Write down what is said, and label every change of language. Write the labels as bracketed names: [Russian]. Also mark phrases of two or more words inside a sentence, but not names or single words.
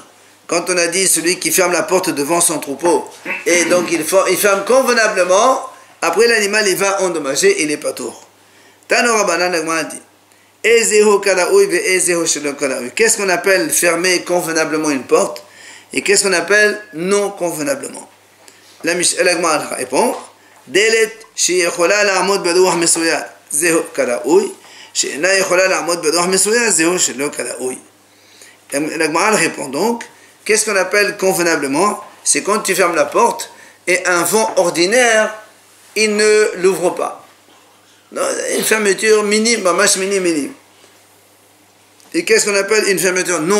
[French] Quand on a dit celui qui ferme la porte devant son troupeau, et donc il ferme convenablement, après l'animal il va endommager, il n'est pas tour. [Hebrew] תנו רבנן [French] a dit, qu'est-ce qu'on appelle fermer convenablement une porte, et qu'est-ce qu'on appelle non convenablement? La Gemara répond, [Hebrew] דלת שיכולה לעמוד ברוח מצויה זהו כראוי שאינה יכולה לעמוד ברוח מצויה זהו שלא כראוי. [French] La Gemara répond donc, qu'est-ce qu'on appelle convenablement? C'est quand tu fermes la porte et un vent ordinaire, il ne l'ouvre pas. Non, une fermeture minime, minime. Et qu'est-ce qu'on appelle une fermeture non convenable?